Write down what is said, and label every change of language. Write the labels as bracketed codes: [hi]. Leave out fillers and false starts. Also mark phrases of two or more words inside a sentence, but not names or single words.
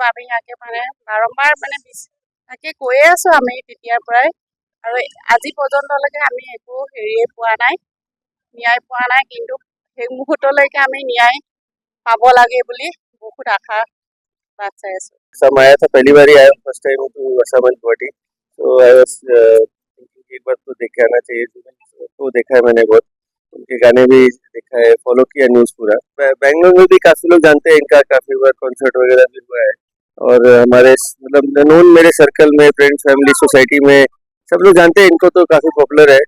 [as] আমি ইয়াকে বাৰম্বাৰ তাকে কৈয়ে আছোঁ আমি তেতিয়াৰ পৰাই, আৰু আজি পৰ্যন্তলৈকে আমি একো পোৱা নাই, ন্যায় পোৱা নাই। কিন্তু সেই মুহূৰ্তলৈকে আমি ন্যায় পাব লাগে বুলি বহুত আশা বাট চাই আছোঁ। [hi] असम आया था, पहली बार ही आया, [en] first time to Assam and Guwahati, [hi] तो [en] I was thinking [hi] एक बार तो देखे आना चाहिए। तो देखा है मैंने, बहुत उनके गाने भी देखा है, फॉलो किया न्यूज़ पूरा। बैंगलोर में भी काफी लोग जानते हैं इनका, काफी बार कॉन्सर्ट वगैरह भी हुआ है, और हमारे मतलब नोन मेरे सर्कल में, फ्रेंड्स, फैमिली, सोसाइटी में सब लोग जानते हैं इनको, तो काफी पॉपुलर है।